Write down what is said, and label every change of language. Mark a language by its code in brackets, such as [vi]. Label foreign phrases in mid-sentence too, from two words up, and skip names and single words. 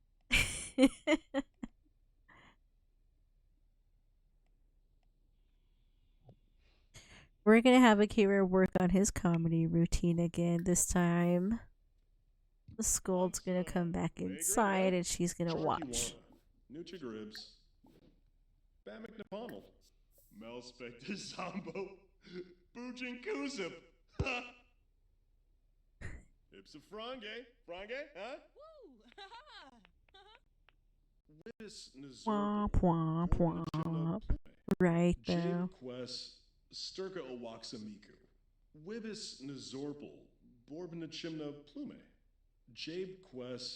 [en] We're gonna have Akira work on his comedy routine again this time. The Scold's gonna come back inside and she's gonna watch. Nucha Gribs. Bamek Naponal. Melspector Zombo. Boojin Kuzip. Ipsa Frange. Frange, huh? Wibis Womp Nazorpal. womp womp. Right though. Quest. Sturka Owaxamiku. Wibis Nazorpal. Borbinachimna Plume. Jabe Quest.